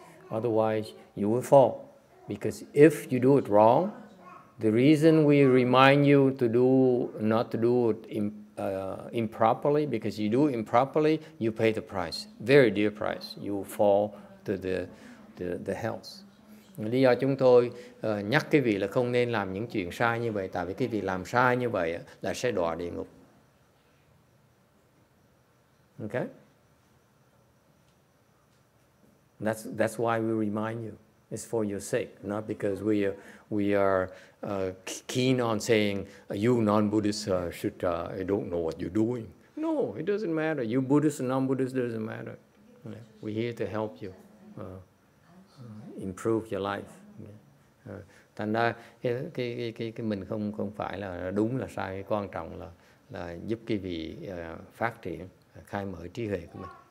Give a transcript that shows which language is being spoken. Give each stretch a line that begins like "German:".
English: Otherwise you will fall, because if you do it wrong, the reason we remind you to not to do it improperly, because you do it improperly, you pay the price, very dear price. You fall to the hells.
Vietnamese: Lý do chúng tôi nhắc cái vị là không nên làm những chuyện sai như vậy, tại vì cái vị làm sai như vậy là sẽ đọa địa ngục.
English: Okay? That's why we remind you. It's for your sake, not because we are keen on saying you non-Buddhists don't know what you're doing. No, it doesn't matter. You Buddhist or non-Buddhist doesn't matter. We're here to help you improve your life.
Vietnamese: Thành ra cái mình không phải là đúng là sai, cái quan trọng là giúp cái vị phát triển, khai mở trí huệ của mình.